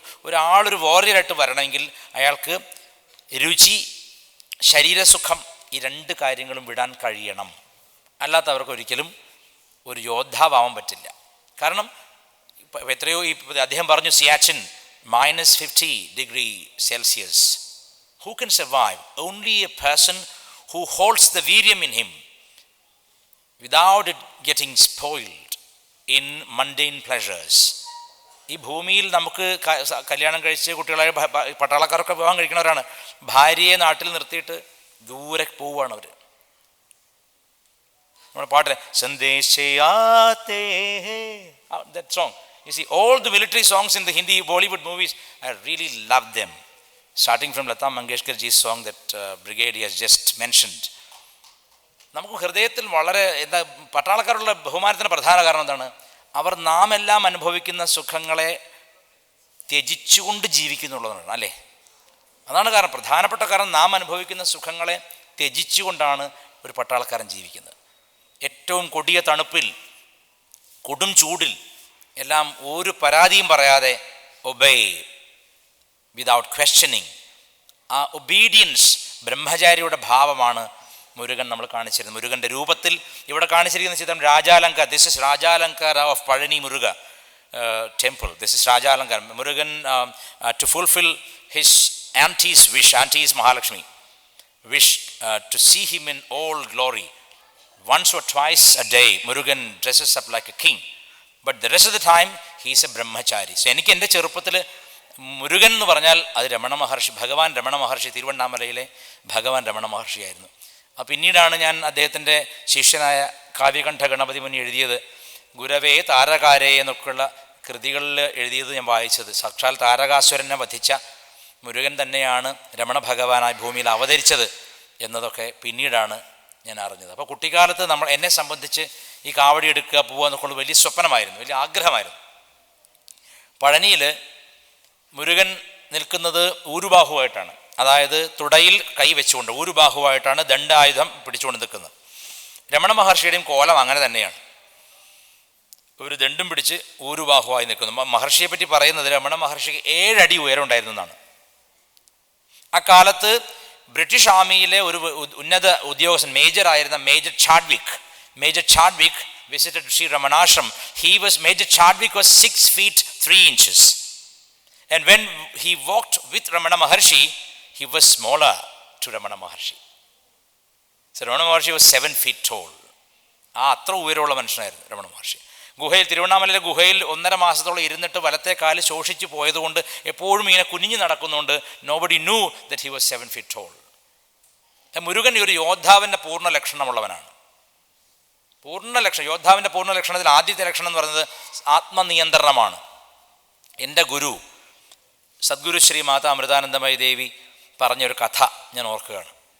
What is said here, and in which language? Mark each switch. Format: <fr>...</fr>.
<ml>ഒരാളൊരു വാരിയറായിട്ട് വരണമെങ്കിൽ അയാൾക്ക് രുചി, ശരീരസുഖം, ഈ 2 കാര്യങ്ങളും വിടാൻ കഴിയണം. അല്ലാത്തവർക്ക് ഒരിക്കലും ഒരു യോദ്ധാവാൻ പറ്റില്ല. കാരണം എത്രയോ അദ്ദേഹം പറഞ്ഞു, Siachen -50°C.</ml> <en>Who can survive? Only a person who holds the veeryam in him without it getting spoiled in mundane pleasures.</en> <ml>ഈ ഭൂമിയിൽ നമുക്ക് കല്യാണം കഴിച്ച് കുട്ടികളായ പട്ടാളക്കാരൊക്കെ വിവാഹം കഴിക്കുന്നവരാണ്. ഭാര്യയെ നാട്ടിൽ നിർത്തിയിട്ട് ദൂരെ പോവുകയാണ് അവർ. നമ്മുടെ പാട്ടിലെ സന്ദേശയാത്തേ,</ml> <en>that song. You see, all the military songs in the Hindi Bollywood movies, I really love them. Starting from Lata Mangeshkarji's song that Brigade has just mentioned.</en> <ml>നമുക്ക് ഹൃദയത്തിൽ വളരെ പട്ടാളക്കാരുള്ള ബഹുമാനത്തിന് പ്രധാന കാരണം എന്താണ്? അവർ നാം എല്ലാം അനുഭവിക്കുന്ന സുഖങ്ങളെ ത്യജിച്ചുകൊണ്ട് ജീവിക്കുന്നുള്ളതാണ്, അല്ലേ? അതാണ് കാരണം, പ്രധാനപ്പെട്ട കാരണം. നാം അനുഭവിക്കുന്ന സുഖങ്ങളെ ത്യജിച്ചുകൊണ്ടാണ് ഒരു പട്ടാളക്കാരൻ ജീവിക്കുന്നത്. ഏറ്റവും കൊടിയ തണുപ്പിൽ, കൊടും ചൂടിൽ എല്ലാം ഒരു പരാതിയും പറയാതെ</ml> <en>Obey without questioning.</en> <ml>ആ ഒബീഡിയൻസ് ബ്രഹ്മചാരിയുടെ ഭാവമാണ് മുരുകൻ നമ്മൾ കാണിച്ചിരുന്നത്. മുരുകൻ്റെ രൂപത്തിൽ ഇവിടെ കാണിച്ചിരിക്കുന്ന ചിത്രം രാജാലങ്കാർ.</ml> <en>This is Rajalankar of Palani Muruga temple. This is Rajalankar. Murugan to fulfil his aunty's wish, aunty is Mahalakshmi, wish to see him in all glory. Once or twice a day, Murugan dresses up like a king. But the rest of the time, he is a brahmachari.</en> <ml>So, എനിക്ക് എൻ്റെ ചെറുപ്പത്തിൽ മുരുകൻ എന്ന് പറഞ്ഞാൽ അത് രമണ മഹർഷി, ഭഗവാൻ രമണ മഹർഷി, തിരുവണ്ണാമലയിലെ ഭഗവാൻ രമണ മഹർഷിയായിരുന്നു. പിന്നീടാണ് ഞാൻ അദ്ദേഹത്തിൻ്റെ ശിഷ്യനായ കാവ്യകണ്ഠ ഗണപതി മുനി എഴുതിയത് ഗുരവേ താരകാരേ എന്നൊക്കെയുള്ള കൃതികളിൽ എഴുതിയത് ഞാൻ വായിച്ചത്. സാക്ഷാൽ താരകാസുരനെ വധിച്ച മുരുകൻ തന്നെയാണ് രമണ ഭഗവാനായി ഭൂമിയിൽ അവതരിച്ചത് എന്നതൊക്കെ പിന്നീടാണ് ഞാൻ അറിഞ്ഞത്. അപ്പോൾ കുട്ടിക്കാലത്ത് എന്നെ സംബന്ധിച്ച് ഈ കാവടി എടുക്കുക, പോവുക എന്നൊക്കെയുള്ള വലിയ സ്വപ്നമായിരുന്നു, വലിയ ആഗ്രഹമായിരുന്നു. പഴനിയിൽ മുരുകൻ നിൽക്കുന്നത് ഊരുബാഹുവായിട്ടാണ്. അതായത് തുടയിൽ കൈ വെച്ചുകൊണ്ട് ഊരുബാഹുവായിട്ടാണ് ദണ്ഡായുധം പിടിച്ചുകൊണ്ട് നിൽക്കുന്നത്. രമണ മഹർഷിയുടെയും കോലം അങ്ങനെ തന്നെയാണ്. ഒരു ദണ്ഡും പിടിച്ച് ഊരുബാഹുവായി നിൽക്കുന്നു. മഹർഷിയെ പറ്റി പറയുന്നത് രമണ മഹർഷിക്ക് 7 അടി ഉയരം ഉണ്ടായിരുന്നു എന്നാണ്. അക്കാലത്ത് ബ്രിട്ടീഷ് ആർമിയിലെ ഒരു ഉന്നത ഉദ്യോഗസ്ഥൻ, മേജറായിരുന്ന major Chadwick</ml> <en>visited Sri Ramanashram. Major Chadwick was 6 feet 3 inches. And when he walked with Ramana Maharshi, he was smaller to Ramana Maharshi. So Ramana Maharshi was 7 feet tall.</en> <ml>അത്ര ഉയരമുള്ള മനുഷ്യനായിരുന്നു രമണ മഹർഷി. ഗുഹയിൽ, തിരുവണ്ണാമലയിലെ ഗുഹയിൽ 1.5 മാസത്തോളം ഇരുന്നിട്ട് വലത്തെ കാല് ശോഷിച്ചു പോയതുകൊണ്ട് എപ്പോഴും ഇങ്ങനെ കുനിഞ്ഞു നടക്കുന്നുണ്ട്.</ml> <en>nobody knew that he was 7 feet tall.</en> <ml>Murugan ഒരു യോദ്ധാവിൻ്റെ പൂർണ്ണ ലക്ഷണമുള്ളവനാണ്. യോദ്ധാവിൻ്റെ പൂർണ്ണ ലക്ഷണത്തിൽ ആദ്യത്തെ ലക്ഷണം എന്ന് പറയുന്നത് ആത്മനിയന്ത്രണമാണ്. എൻ്റെ ഗുരു സദ്ഗുരു ശ്രീ മാതാ അമൃതാനന്ദമയി ദേവി പറഞ്ഞൊരു കഥ ഞാൻ ഓർക്കുകയാണ്.</ml>